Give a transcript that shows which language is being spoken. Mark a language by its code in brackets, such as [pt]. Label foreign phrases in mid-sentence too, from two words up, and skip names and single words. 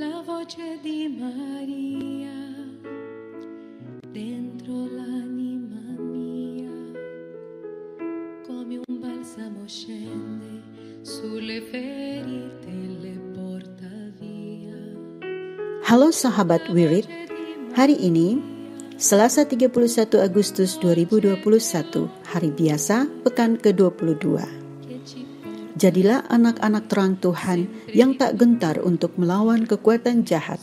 [it] voce di Maria dentro l'anima mia, come un balsamo scende sulle ferite e le porta via. [id] Halo sahabat Wirid, hari ini Selasa 31 Agustus 2021, hari biasa, pekan ke-22. Jadilah anak-anak terang Tuhan yang tak gentar untuk melawan kekuatan jahat.